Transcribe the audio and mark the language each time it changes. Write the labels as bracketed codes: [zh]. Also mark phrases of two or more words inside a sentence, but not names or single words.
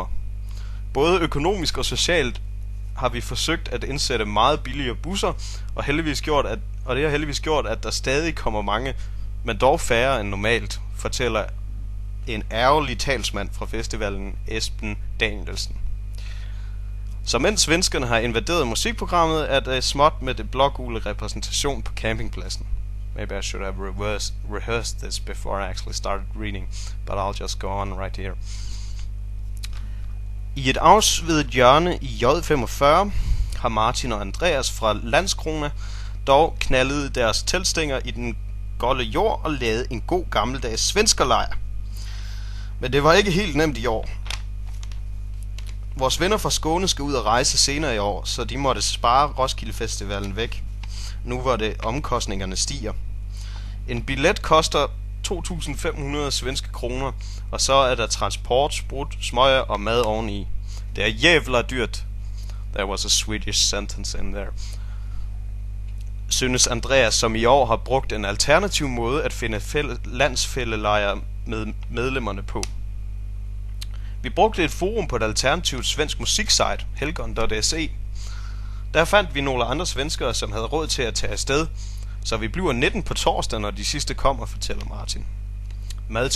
[da] Både økonomisk og socialt har vi forsøgt at indsætte meget billigere busser, og det har heldigvis gjort, at der stadig kommer mange, men dog færre end normalt, fortæller en ærgerlig talsmand fra festivalen, Esben Danielsen. Så mens svenskerne har invaderet musikprogrammet, er det småt med det blågule repræsentation på campingpladsen. [en] Maybe I should have rehearsed this before I actually started reading, but I'll just go on right here. [da] I et afsvedet hjørne i J45 har Martin og Andreas fra Landskrona dog knaldet deres teltstænger i den golde jord og lavet en god gammeldags svenskerlejr. Men det var ikke helt nemt i år. Vores venner fra Skåne skal ud og rejse senere i år, så de måtte spare Roskilde Festivalen væk, nu hvor det omkostningerne stiger. En billet koster 2.500 svenske kroner, og så er der transport, sprut, smøger og mad oveni. Det er jævla dyrt. [en] There was a Swedish sentence in there. [da] Synes Andreas, som i år har brugt en alternativ måde at finde landsfældelejre med medlemmerne på. Vi brugte et forum på et alternativt svensk musiksite, helgon.se. Der fandt vi nogle andre svenskere, som havde råd til at tage afsted, så vi bliver 19 på torsdag, når de sidste kommer, fortæller Martin.